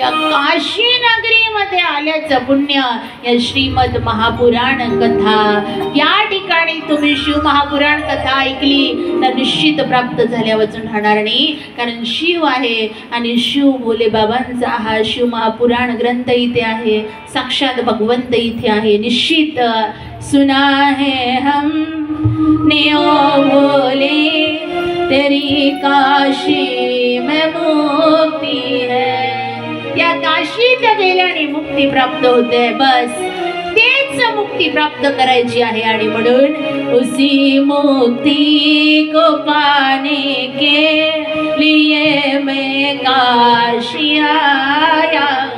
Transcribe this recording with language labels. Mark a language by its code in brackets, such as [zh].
[mr] काशी नगरीमध्ये आल्याचं पुण्य या श्रीमद महापुराण कथा या ठिकाणी तुम्ही शिव महापुराण कथा ऐकली तर निश्चित प्राप्त झाल्या वाचून राहणार नाही, कारण शिव आहे आणि शिव भोले बाबांचा हा शिव महापुराण ग्रंथ इथे आहे, साक्षात भगवंत इथे आहे। [hi] निश्चित सुना है हम ने ओ भोले तेरी काशी में मुक्ति है। [mr] या काशीत गेल्याने मुक्ती प्राप्त होते, बस तेच मुक्ती प्राप्त करायची आहे। आणि म्हणून [hi] उसी मुक्ति को पाने के लिए मैं काशी आया।